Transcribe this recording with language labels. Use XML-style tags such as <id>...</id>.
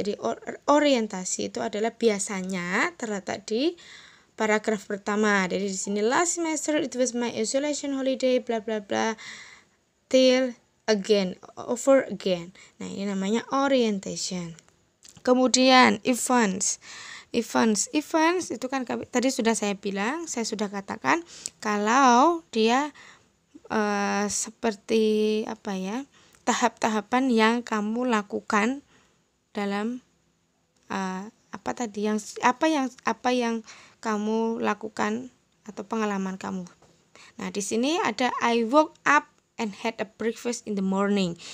<id>Jadi orientasi itu adalah biasanya terletak di paragraf pertama. Jadi di sini</id> <en>last semester it was my isolation holiday bla bla bla till again over again.</en> <id>Nah, ini namanya orientation. Kemudian events itu kan tadi sudah saya sudah katakan kalau dia seperti tahap-tahapan yang kamu lakukan dalam apa yang kamu lakukan atau pengalaman kamu. Nah, di sini ada</id> <en>I woke up and had a breakfast in the morning.</en>